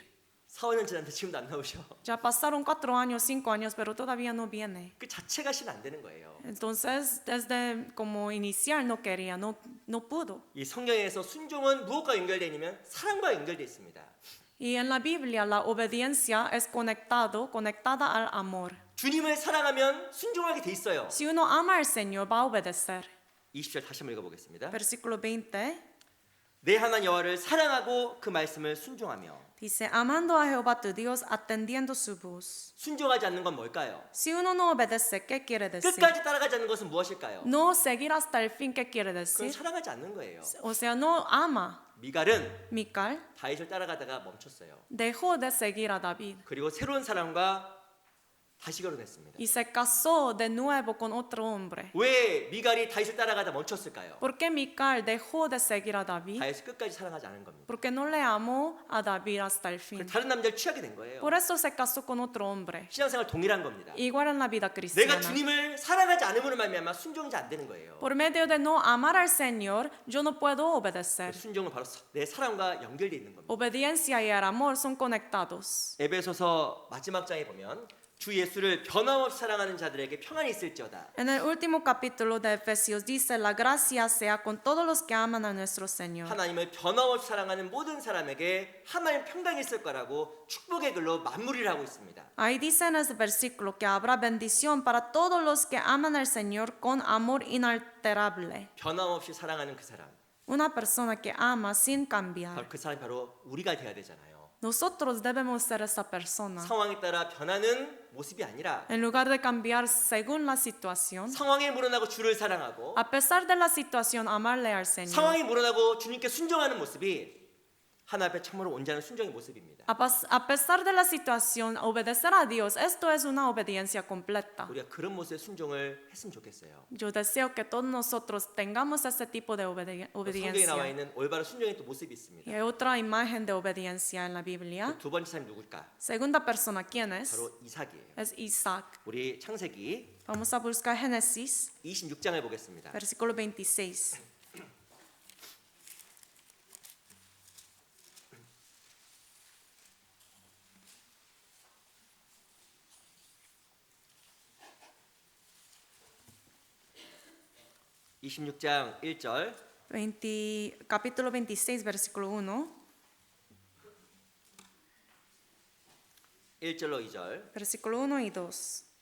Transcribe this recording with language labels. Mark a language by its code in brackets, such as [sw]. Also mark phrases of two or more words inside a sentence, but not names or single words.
[ko] 4, 5년 지났는데 지금도 안 나오셔. [es] Ya pasaron 4 años, 5 años, pero todavía no viene. [ko] 그 자체가 실 안 되는 거예요. [es] Entonces, desde como iniciar no quería, no pudo. [ko] 이 성경에서 순종은 무엇과 연결되어 있냐면 사랑과 연결되어 있습니다. [es] Y en la Biblia la obediencia es conectada al amor. [ko] 주님을 사랑하면 순종하게 돼 있어요. [es] Si uno ama al Señor, va a obedecer. [ko] 20절 다시 한번 읽어보겠습니다. [es] Versículo 20 [ko] 내 하나님 여호와를 사랑하고 그 말씀을 순종하며. [es] dice, amando a Jehová tu Dios, atendiendo su voz. [ko] 순종하지 않는 건 뭘까요? [es] Si uno no obedece, ¿qué quiere decir? [ko] 끝까지 따라가지 않는 것은 무엇일까요? [es] No seguir hasta el fin, ¿qué quiere [ko] 그건 [es] decir? [ko] 사랑하지 않는 거예요. [es] O sea, no ama. [ko] 미갈은 [es] Mical [ko] 다윗을 따라가다가 멈췄어요. [es] dejó de seguir a David [ko] 그리고 새로운 사람과 다시 결혼했습니다. [es] y se casó de nuevo con otro hombre. [ko] 왜 미갈이 다윗을 따라가다 멈췄을까요? [es] ¿Por qué Mical dejó de seguir a David? [ko] 다윗을 끝까지 사랑하지 않은 겁니다. [es] Porque no le amó a David hasta el fin. [ko] 그래서 다른 남자를 취하게 된 거예요. [es] Por eso se casó con otro hombre. [ko] 신앙생활 동일한 겁니다. [es] Igual en la vida [ko] 내가 [es] cristiana. [ko] 주님을 사랑하지 않음으로 말미암아 순종이 안 되는 거예요. [es] Por medio de no amar al Señor, yo no puedo obedecer. [ko] 순종은 바로 내 사랑과 연결되어 있는 겁니다. [es] Obediencia y el amor son conectados. [ko] 에베소서 마지막 장에 보면 주 예수를 변함없이 사랑하는 자들에게 평안이 있을지어다. [es] En el último capítulo de Efesios dice, la gracia sea con todos los que aman a nuestro Señor. [ko] 하나님을 변함없이 사랑하는 모든 사람에게 하나님 평강이 있을 거라고 축복의 글로 마무리를 하고 있습니다. [es] Ahí dice en ese versículo que habrá bendición para todos los que aman al Señor con amor inalterable. [ko] 변함없이 사랑하는 그 사람. [es] Una persona que ama sin cambiar. [ko] 바로 그 사람이 바로 우리가 돼야 되잖아요. [es] Nosotros debemos ser esa persona. [ko] 상황에 따라 변하는 모습이 아니라 [es] En lugar de cambiar según la situación, [ko] 상황에 물어나고 주를 사랑하고 [es] a pesar de la situación, amarle al Señor. [ko] 상황에 물어나고 주님께 순종하는 모습이 하나님 앞에 참으로 온전한 순종의 모습입니다. [es] A pesar de la situación, obedecer a Dios, esto es una obediencia completa. [ko] 우리가 그런 모습의 순종을 했으면 좋겠어요. [es] Yo deseo que todos nosotros tengamos ese tipo de [ko] 성경에 나와 [es] obediencia. [ko] 있는 올바른 순종의 또 모습이 있습니다. [es] Y hay otra imagen de obediencia en la Biblia. [ko] 두 번째 사람이 누굴까? [es] Segunda persona, ¿quién es? [ko] 바로 이삭이에요. [es] Es Isaac. [ko] 우리 창세기 [es] Vamos a buscar Génesis, [ko] 26장을 보겠습니다. [es] versículo 26. [ko] (26장 1절) [es] Capítulo 26, versículo 1, [ko] 1절로 2절. versículo 1 y 2.